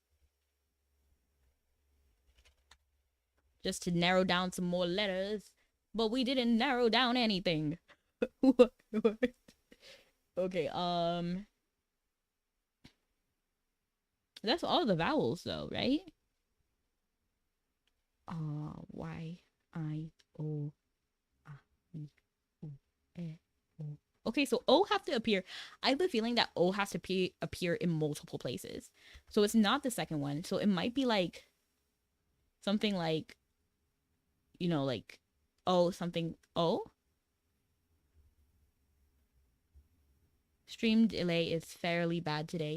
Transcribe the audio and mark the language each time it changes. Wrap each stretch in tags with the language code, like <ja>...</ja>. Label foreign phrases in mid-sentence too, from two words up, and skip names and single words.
<en>Just to narrow down some more letters. But we didn't narrow down anything. What? Okay, that's all the vowels though, right? Y, I, O, A, E, O, E, O. Okay, so O have to appear. I have a feeling that O has to appear in multiple places. So it's not the second one. So it might be like something like, you know, like O something O. Stream delay is fairly bad today.</en>